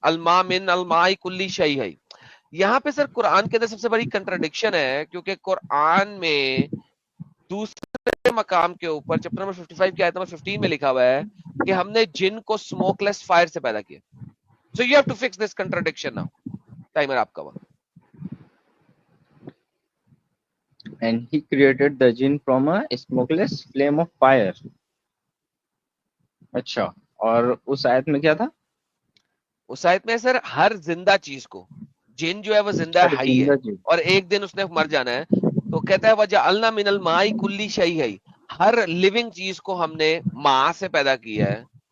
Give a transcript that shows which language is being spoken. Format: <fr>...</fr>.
<ar>الماء من الماء کلی شیئی ہائی.</ar> <ur>یہاں پہ سر قرآن کے اندر سب سے بڑی کنٹراڈکشن ہے کیونکہ قرآن میں دوسرے مقام کے اوپر چیپٹر نمبر 55 کی آیت نمبر 15 میں لکھا ہوا ہے کہ ہم نے جن کو اسموک لیس فائر سے پیدا کیا.</ur> <en>So you have to fix this contradiction now.</en> <ur>Timer آپ کا وقت.</ur> <en>And he created the jinn from a smokeless flame of fire.</en> <ur>اچھا, اور اس آیت میں کیا تھا؟ اس آیت میں سر ہر زندہ چیز کو, جن جو ہے وہ زندہ ہر ہائی ہے زندہ چیز. اور ایک دن اس نے مر جانا ہے. تو کہتا ہے</ur> <ar>وجعلنا من الماء کلی شیء</ar> <ur>ہے, ہر لیونگ چیز کو ہم نے ماء سے پیدا کیا ہے.</ur>